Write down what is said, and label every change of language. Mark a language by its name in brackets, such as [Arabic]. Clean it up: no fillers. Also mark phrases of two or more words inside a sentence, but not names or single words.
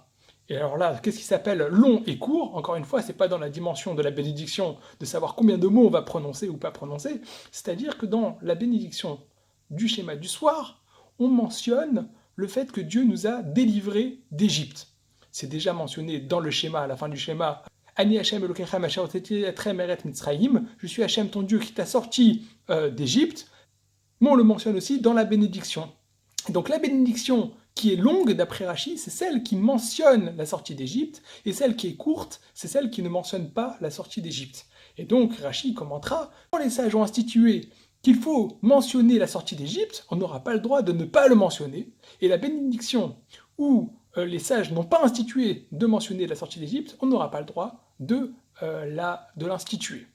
[French] Et alors là, qu'est-ce qui s'appelle long et court? Encore une fois, c'est pas dans la dimension de la bénédiction de savoir combien de mots on va prononcer ou pas prononcer, c'est-à-dire que dans la bénédiction du schéma du soir, on mentionne le fait que Dieu nous a délivrés d'Égypte. C'est déjà mentionné dans le schéma, à la fin du schéma. [Hebrew] אני השם אלוקיכם אשר הוצאתי אתכם ארץ מצרים. [French] Je suis Hashem ton Dieu qui t'a sorti d'Égypte. Mais on le mentionne aussi dans la bénédiction. Donc la bénédiction qui est longue d'après Rashi, c'est celle qui mentionne la sortie d'Égypte, et celle qui est courte, c'est celle qui ne mentionne pas la sortie d'Égypte. Et donc Rashi commentera, quand les sages ont institué qu'il faut mentionner la sortie d'Égypte, on n'aura pas le droit de ne pas le mentionner, et la bénédiction où les sages n'ont pas institué de mentionner la sortie d'Égypte, on n'aura pas le droit de l'instituer.